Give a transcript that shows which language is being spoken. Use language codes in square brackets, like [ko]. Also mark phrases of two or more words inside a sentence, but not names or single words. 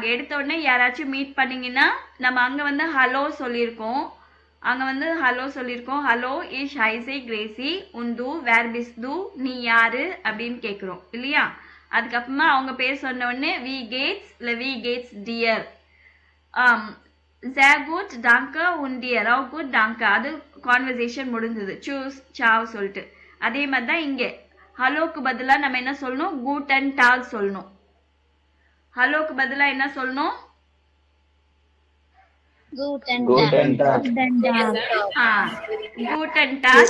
[ta] எடுத்த உடனே யாராச்சும் மீட் பண்ணிங்கன்னா நம்ம அங்கே வந்து ஹலோ சொல்லியிருக்கோம். [de] Hallo ich heiße Gracy und wer bist du [ta] நீ யாரு அப்படின்னு கேட்குறோம் இல்லையா? அதுக்கப்புறமா அவங்க பேர் சொன்ன உடனே [de] Wie geht's [ta] இல்லை [de] Wie geht's dir. sehr gut danke und dir auch gut danke. [ta] அது கான்வர்சேஷன் முடிஞ்சது. [de] Tschüss ciao [ta] சொல்லிட்டு. அதே மாதிரி தான் இங்கே ஹலோக்கு பதிலாக நம்ம என்ன சொல்லணும்? [de] Guten Tag [ta] சொல்லணும். ஹலோக்கு பதிலாக என்ன சொல்லணும்? [de] Guten Tag. Guten Tag.